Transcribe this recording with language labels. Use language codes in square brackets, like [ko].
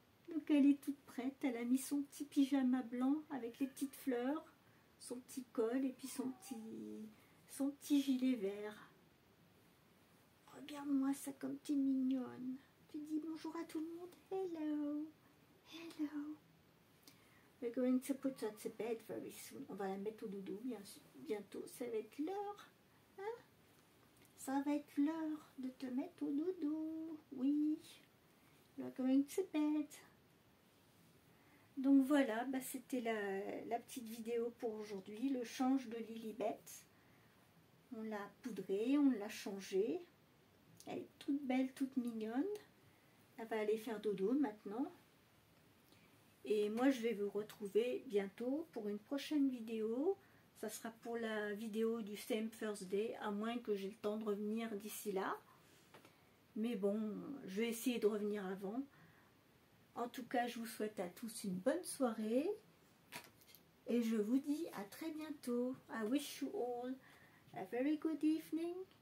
[fr] Donc elle est toute prête. Elle a mis son petit pyjama blanc avec les petites fleurs, son petit col et puis son petit gilet vert. Regarde-moi ça comme tu es mignonne. Tu dis bonjour à tout le monde. [en] Hello, hello. We're going to put her to bed very soon. [fr] On va la mettre au dodo bientôt. Ça va être l'heure. Hein? Ça va être l'heure de te mettre au dodo. Oui. [en] We're going to bed. [fr] Donc voilà, bah c'était la petite vidéo pour aujourd'hui. Le change de Lilibet. On l'a poudrée, on l'a changée. Elle est toute belle, toute mignonne. Elle va aller faire dodo maintenant. Et moi, je vais vous retrouver bientôt pour une prochaine vidéo. Ça sera pour la vidéo du Same Thursday, à moins que j'ai le temps de revenir d'ici là. Mais bon, je vais essayer de revenir avant. En tout cas, je vous souhaite à tous une bonne soirée. Et je vous dis à très bientôt. [en] I wish you all a very good evening.